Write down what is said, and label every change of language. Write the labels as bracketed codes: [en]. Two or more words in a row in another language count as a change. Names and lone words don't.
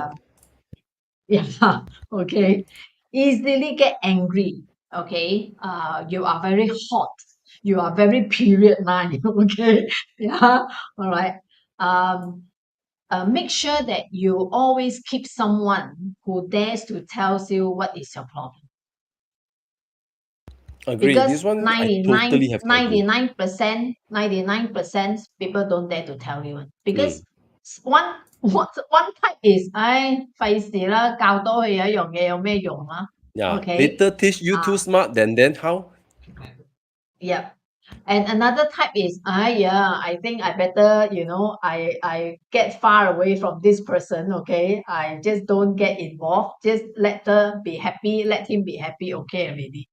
[en] yeah, okay, easily get angry, okay, you are very hot, you are very period 9, okay, yeah, all right, make sure that you always keep someone who dares to tell you what is your problem. Agree. Because This one I totally have to agree. 99% people don't dare to tell you. Because one type is [yue] 費事啦，教多佢一樣嘢有咩用啊？ [en] Yeah. Okay. Later teach you too smart, then how? Yep. And another type is, I think I better, I get far away from this person, okay? I just don't get involved. Just let her be happy, let him be happy, okay already.